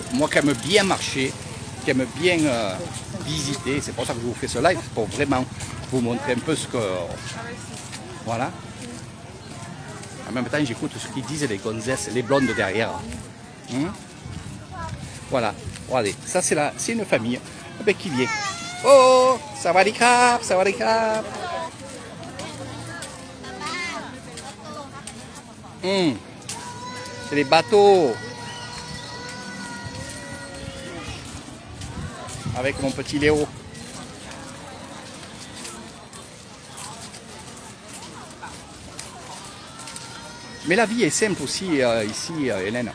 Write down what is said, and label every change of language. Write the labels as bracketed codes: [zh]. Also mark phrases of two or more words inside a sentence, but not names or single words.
[fr] Moi qui aime bien marcher, qui aime bien visiter, c'est pour ça que je vous fais ce live, pour vraiment vous montrer un peu ce que... Voilà. En même temps, j'écoute ce qu'ils disent les gonzesses, les blondes derrière. Voilà. Regardez, ça c'est une famille qui vient. [th] โอ้ สวัสดีครับ สวัสดีครับ. [fr] C'est les bateaux. Avec mon petit Léo. Mais la vie est simple aussi ici, Hélène.